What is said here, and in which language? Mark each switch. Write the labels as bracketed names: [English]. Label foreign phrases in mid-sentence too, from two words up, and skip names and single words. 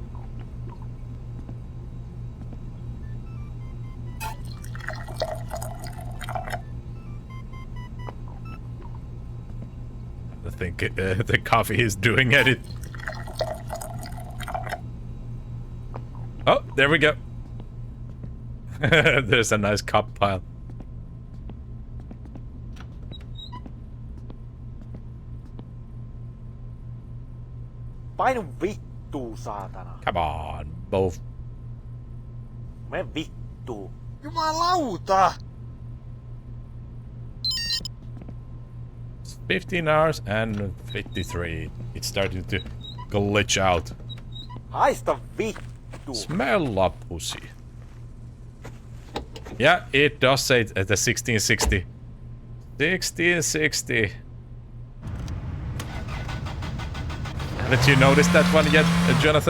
[English] I think the coffee is doing it. Oh, there we go. There's a nice cup pile. [Finnish] Painu vittuu, saatana. [English] Come on, both. [Finnish] Me vittuu. Jumalauta! [English] It's 15 hours and 53. It's starting to glitch out. [Finnish] Haista vittu. [English] Smell a pussy. Yeah, it does say it at the 1660. 1660. Haven't you noticed that one yet, Jonathan?